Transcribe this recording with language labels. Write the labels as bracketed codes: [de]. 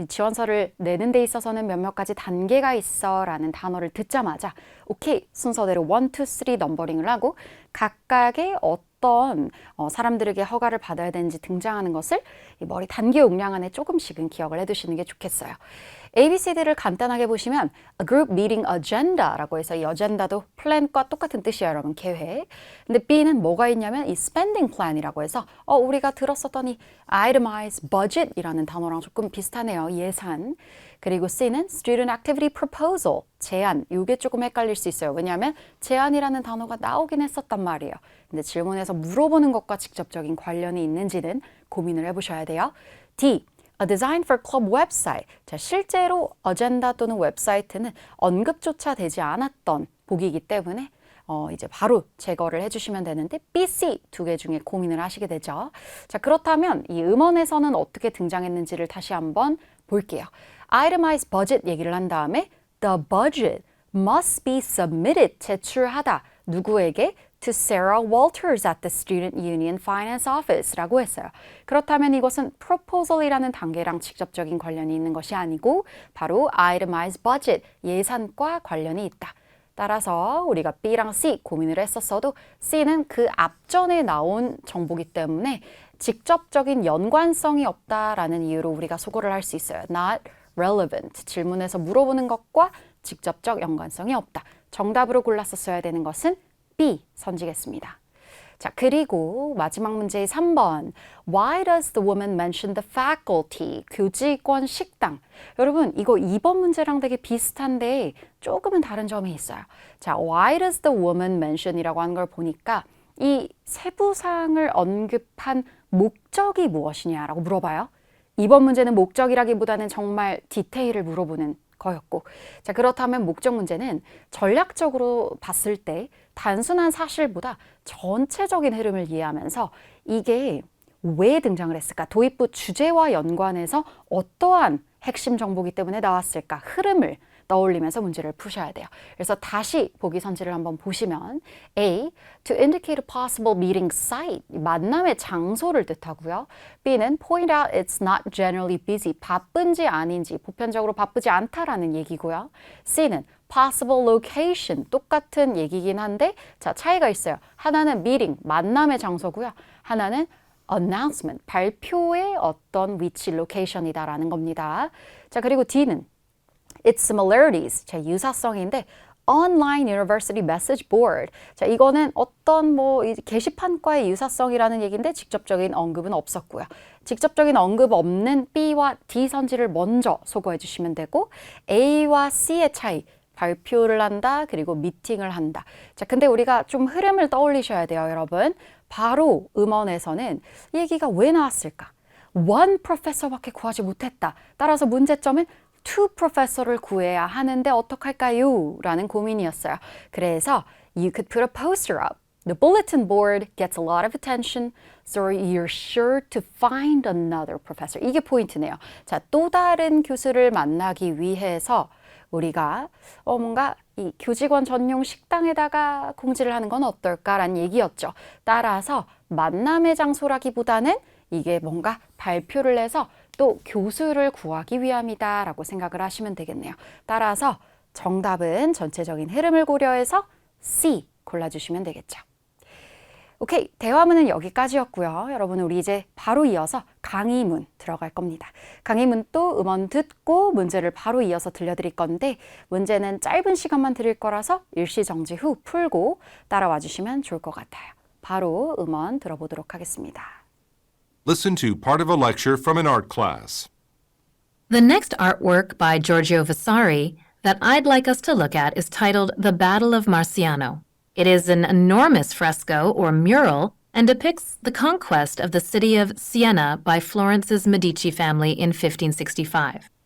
[ko] 지원서를 내는 데 있어서는 몇몇 가지 단계가 있어 라는 단어를 듣자마자 오케이, 순서대로 1, 2, 3 넘버링을 하고 각각의 어떤 사람들에게 허가를 받아야 되는지 등장하는 것을 이 머리 단계 용량 안에 조금씩은 기억을 해두시는 게 좋겠어요. ABCD를 간단하게 보시면 a group meeting agenda라고 해서 이 agenda도 플랜과 똑같은 뜻이에요, 여러분. 계획. 근데 B는 뭐가 있냐면 이 spending plan이라고 해서 우리가 들었었던 이 itemized budget이라는 단어랑 조금 비슷하네요. 예산. 그리고 C는 student activity proposal, 제안. 이게 조금 헷갈릴 수 있어요. 왜냐하면 제안이라는 단어가 나오긴 했었단 말이에요. 근데 질문에서 물어보는 것과 직접적인 관련이 있는지는 고민을 해보셔야 돼요. [en] D, A design for club website. [ko] 자, 실제로 어젠다 또는 웹사이트는 언급조차 되지 않았던 보기이기 때문에 이제 바로 제거를 해주시면 되는데 B, C 2개 중에 고민을 하시게 되죠. 자, 그렇다면 이 음원에서는 어떻게 등장했는지를 다시 한번 볼게요. [en] Itemized budget [ko] 얘기를 한 다음에 [en] The budget must be submitted. [ko] 제출하다. 누구에게? [en] To Sarah Walters at the Student Union Finance Office [ko] 라고 했어요. 그렇다면 이것은 proposal이라는 단계랑 직접적인 관련이 있는 것이 아니고 바로 itemized budget, 예산과 관련이 있다. 따라서 우리가 B랑 C 고민을 했었어도 C는 그 앞전에 나온 정보기 때문에 직접적인 연관성이 없다라는 이유로 우리가 소거를 할 수 있어요. [en] Not relevant. [ko] 질문에서 물어보는 것과 직접적 연관성이 없다. 정답으로 골랐었어야 되는 것은 B 선지겠습니다. 자, 그리고 마지막 문제의 3번. [en] Why does the woman mention the faculty? [ko] 교직원 식당. 여러분, 이거 2번 문제랑 되게 비슷한데 조금은 다른 점이 있어요. 자, [en] Why does the woman mention [ko] 이라고 하는 걸 보니까 이 세부사항을 언급한 목적이 무엇이냐라고 물어봐요. 2번 문제는 목적이라기보다는 정말 디테일을 물어보는 거였고. 자, 그렇다면 목적 문제는 전략적으로 봤을 때 단순한 사실보다 전체적인 흐름을 이해하면서 이게 왜 등장을 했을까? 도입부 주제와 연관해서 어떠한 핵심 정보이기 때문에 나왔을까? 흐름을 떠올리면서 문제를 푸셔야 돼요. 그래서 다시 보기 선지를 한번 보시면 A. [en] To indicate a possible meeting site. [ko] 만남의 장소를 뜻하고요. [en] B는 point out it's not generally busy. [ko] 바쁜지 아닌지, 보편적으로 바쁘지 않다라는 얘기고요. [en] C는 possible location. [ko] 똑같은 얘기긴 한데 자, 차이가 있어요. 하나는 meeting, 만남의 장소고요. 하나는 announcement, 발표의 어떤 위치, 로케이션이다라는 겁니다. 자, 그리고 D는 its similarities, 자, 유사성인데 online university message board. 자, 이거는 어떤 게시판과의 유사성이라는 얘기인데 직접적인 언급은 없었고요. 직접적인 언급 없는 B와 D 선지를 먼저 소거해 주시면 되고 A와 C의 차이, 발표를 한다, 그리고 미팅을 한다. 자, 근데 우리가 좀 흐름을 떠올리셔야 돼요, 여러분. 바로 음원에서는 이 얘기가 왜 나왔을까? one professor밖에 구하지 못했다. 따라서 문제점은 two professor를 구해야 하는데 어떡할까요? 라는 고민이었어요. 그래서 [en] you could put a poster up. The bulletin board gets a lot of attention, so you're sure to find another professor. [ko] 이게 포인트네요. 자, 또 다른 교수를 만나기 위해서 우리가 뭔가 이 교직원 전용 식당에다가 공지를 하는 건 어떨까라는 얘기였죠. 따라서 만남의 장소라기보다는 이게 뭔가 발표를 해서 또 교수를 구하기 위함이다 라고 생각을 하시면 되겠네요. 따라서 정답은 전체적인 흐름을 고려해서 C 골라주시면 되겠죠. 오케이, 대화문은 여기까지였고요. 여러분, 우리 이제 바로 이어서 강의문 들어갈 겁니다. 강의문 또 음원 듣고 문제를 바로 이어서 들려드릴 건데 문제는 짧은 시간만 드릴 거라서 일시정지 후 풀고 따라와 주시면 좋을 것 같아요. 바로 음원 들어보도록 하겠습니다. [en] Listen to part of a lecture from an art class. The next artwork by Giorgio Vasari that I'd like us to look at is titled The Battle of Marciano. It is an enormous fresco or mural and depicts the conquest of the city of Siena by Florence's Medici family in 1565.